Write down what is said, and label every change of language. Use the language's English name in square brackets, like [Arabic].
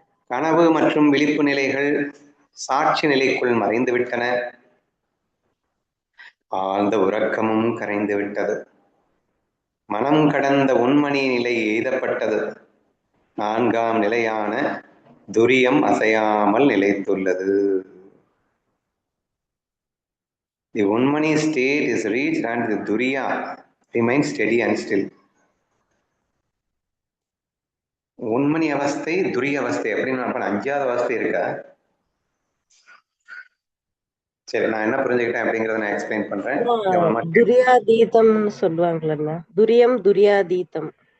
[Tamil] கனவு மற்றும் விழிப்பு நிலைகள் சாட்சி நிலைக்குள் மறைந்து விட்டன. ஆழ்ந்த உறக்கமும் கரைந்து விட்டது. மனம் கடந்த உண்மணி நிலை எய்தப்பட்டது. நான்காம் நிலையான துரியம் அசையாமல் நிலைத்துள்ளது. [English] The Unmani state is reached and the Duriya remains steady and still. [Tamil] உண்மணி அவஸ்தை துரிய அவஸ்தை அப்படின்னு நம்ம 5வது அவஸ்தை இருக்கா? சரி, நான் என்ன புரிஞ்சுக்கிட்டேன் அப்படிங்கறத நான் எக்ஸ்பிளைன் பண்றேன். துரியாதீதம் சொல்லுவாங்கல்ல, துரியம் துரியாதீதம்.